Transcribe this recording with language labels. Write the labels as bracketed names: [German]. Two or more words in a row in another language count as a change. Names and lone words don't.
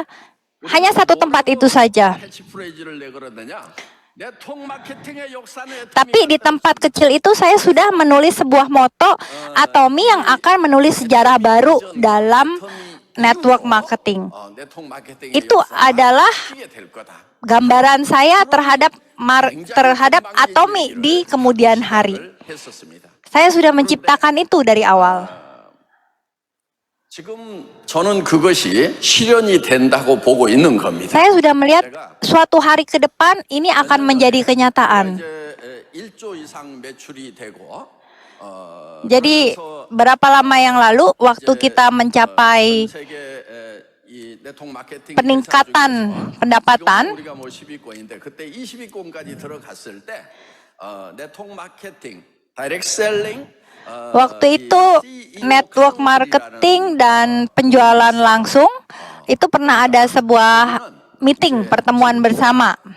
[Indonesian] Hanya satu tempat itu saja. Tapi di tempat kecil itu saya sudah menulis sebuah moto atomi yang akan menulis sejarah baru dalam [English] network marketing. [Indonesian] Itu adalah gambaran saya terhadap atomi di kemudian hari. Saya sudah menciptakan itu dari awal. [Korean] 지금 저는 그것이 실현이 된다고 보고 있는 겁니다. [Indonesian] Saya sudah melihat suatu hari ke depan ini akan menjadi kenyataan. Jadi berapa lama yang lalu waktu kita mencapai peningkatan pendapatan, waktu itu [English] network marketing [Indonesian] dan penjualan langsung itu pernah ada sebuah meeting, pertemuan bersama.